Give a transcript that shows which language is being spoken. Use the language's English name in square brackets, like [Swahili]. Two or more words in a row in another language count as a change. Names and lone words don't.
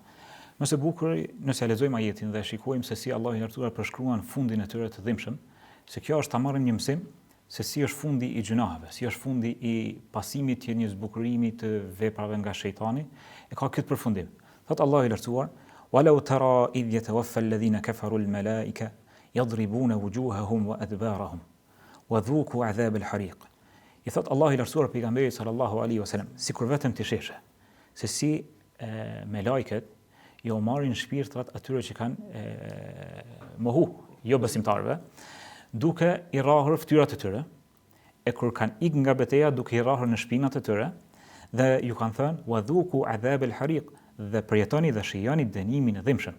[Albanian] Nëse bukur, nëse lexojmë ajetin dhe shikojmë se si Allahu i lartësuar përshkruan fundin e tyre të dhimbshëm, se kjo është ta marrim një mësim se si është fundi i gjunaheve, si është fundi i pasimit të një zbukurimi të veprave nga shejtani, e ka këtë përfundim. Thot Allahu i lartësuar: [Arabic] "ولو ترى إذ يتوفى الذين كفروا الملائكة يضربون وجوههم وأدبارهم وذوقوا عذاب الحريق." [Albanian] I thot Allahu i lartësuar pejgamberit [Arabic] صلى الله عليه وسلم, [Albanian] sikur vetëm ti sheshe, se si me lajket jo marrin shpirtrat atyre që kanë mohu, jo besimtarëve, duke i rrahur fytyrat e tyre, e kur kanë ikë nga betejë duke i rrahur në shpinat e tyre, dhe ju kanë thënë [Arabic] وذوقوا عذاب الحريق, [Albanian] dhe përjetoni dhe shijoni dënimin e dhimbshëm.